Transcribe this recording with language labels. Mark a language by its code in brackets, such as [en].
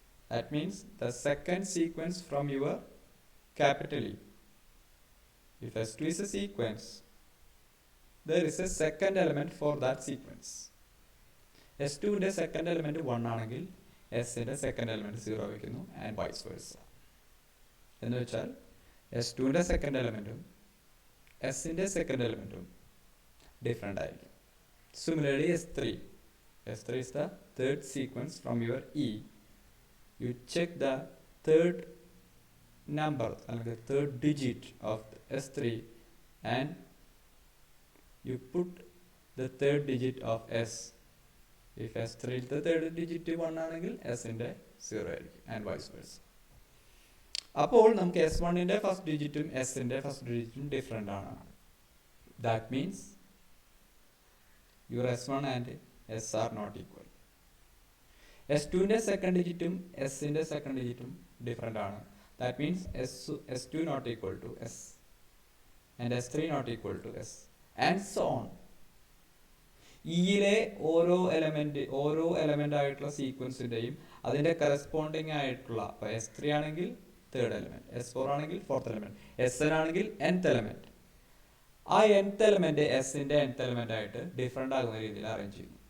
[en] That means the second sequence from your capital E. If S2 is a sequence, there is a second element for that sequence. [ml] S2 ന്റെ second element 1 ആണെങ്കിൽ S ന്റെ second element 0 വയ്ക്കുന്നു [en] And vice versa. [ml] എന്ന് വെച്ചാൽ S2 ന്റെ second എലമെന്റും S ന്റെ second എലമെന്റും different ആയിരിക്കും. [en] Similarly, S3. S3 is the third sequence from your E. You check the third number, the third digit of S3, and you put the third digit of S. If S3 is the third digit 1 [ml] ആണെങ്കിൽ S ന്റെ 0 ആയിരിക്കും [en] and vice versa. [ml] അപ്പോൾ നമുക്ക് S1 ന്റെ first ഡിജിറ്റും S ന്റെ first ഡിജിറ്റും different ആണ്. [en] That means your S1 and S are not equal. [ml] S2 ന്റെ second ഡിജിറ്റും S ന്റെ സെക്കൻഡ് ഡിജിറ്റും ഡിഫറെൻ്റ് ആണ്. [en] That means S2 not equal to S and S3 not equal to S and so on. [ml] ഇയിലെ ഓരോ element ആയിട്ടുള്ള സീക്വൻസിന്റെയും അതിന്റെ corresponding ആയിട്ടുള്ള ഇപ്പോൾ S3 ആണെങ്കിൽ third element, S4 ആണെങ്കിൽ ഫോർത്ത് എലമെന്റ്, Sn ആണെങ്കിൽ nth എലമെന്റ്. ആ nth എലമെന്റ് S ന്റെ nth എലമെന്റ് ആയിട്ട് ഡിഫറെൻ്റ് ആകുന്ന രീതിയിൽ അറേഞ്ച് ചെയ്യുന്നു.